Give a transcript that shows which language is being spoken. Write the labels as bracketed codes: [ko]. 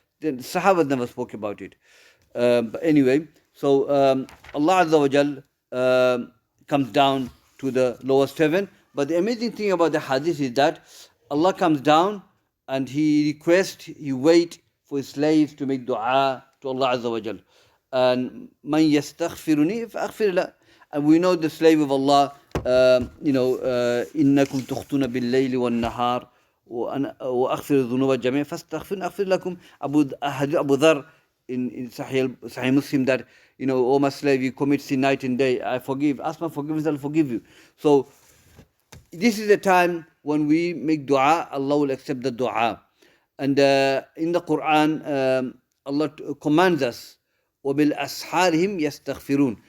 [en] The Sahaba never spoke about it. But anyway, so Allah Azza wa Jal comes down to the lowest heaven. But the amazing thing about the hadith is that Allah comes down and He requests, He waits for His slaves to make dua to Allah Azza wa Jal. [ar] And man yastaghfiruni fa'aghfir la. [en] And we know the slave of Allah, [ar] إنكم تخطون بالليل والنهار وأغفر الذنوب جميعا فاستغفروا أغفر لكم. [en] Abu Dharr in Sahih Muslim, that O my slave, you commit sin night and day, I forgive. Ask my forgiveness, I'll forgive you. So this is a time when we make dua, Allah will accept the dua. And in the Quran, Allah commands us, [ar] وَبِالْأَسْحَارِهِمْ يَسْتَغْفِرُونَ.